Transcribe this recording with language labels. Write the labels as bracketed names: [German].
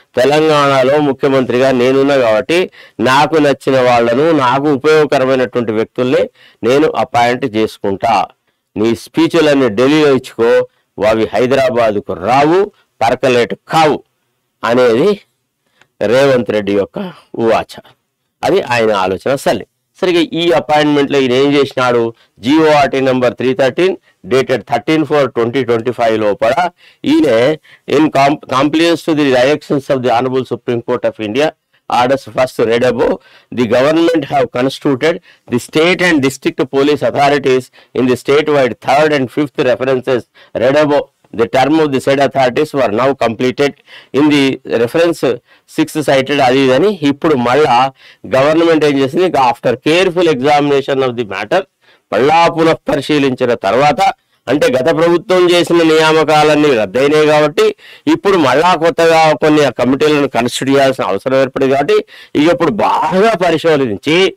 [Telugu] తెలంగాణలో ముఖ్యమంత్రిగా నేనున్నా కాబట్టి నాకు నచ్చిన వాళ్లను, నాకు ఉపయోగకరమైనటువంటి వ్యక్తుల్ని నేను అపాయింట్ చేసుకుంటా. నీ స్పీచ్లన్నీ ఢిల్లీలో ఇచ్చుకో, అవి హైదరాబాద్కు రావు, పరకలేటు కావు అనేది రేవంత్ రెడ్డి యొక్క ఉవాచ. అది ఆయన ఆలోచన. సరిగా ఈ అపాయింట్మెంట్లో ఈయన ఏం చేసినాడు, GORT నెంబర్ 313 డేటెడ్ 13/4/2025 లోపల ఈయన [English] In compliance to the directions of the honourable supreme court of India orders first read above, the government have constituted the state and district police authorities in the statewide 3rd and 5th references read above. The term of the said authorities were now completed in the reference 6th cited adidani. [Telugu] ఇప్పుడు మళ్ళా government ఏం చేసింది, [English] after careful examination of the matter [Telugu] మళ్ళా పునఃపరిశీలించిన తర్వాత, అంటే గత ప్రభుత్వం చేసిన నియామకాలన్నీ రద్దయినాయి కాబట్టి ఇప్పుడు మళ్ళా కొత్తగా కొన్ని కమిటీలను కన్స్టిట్యూట్ చేయాల్సిన అవసరం ఏర్పడింది కాబట్టి ఇక ఇప్పుడు బాగా పరిశోధించి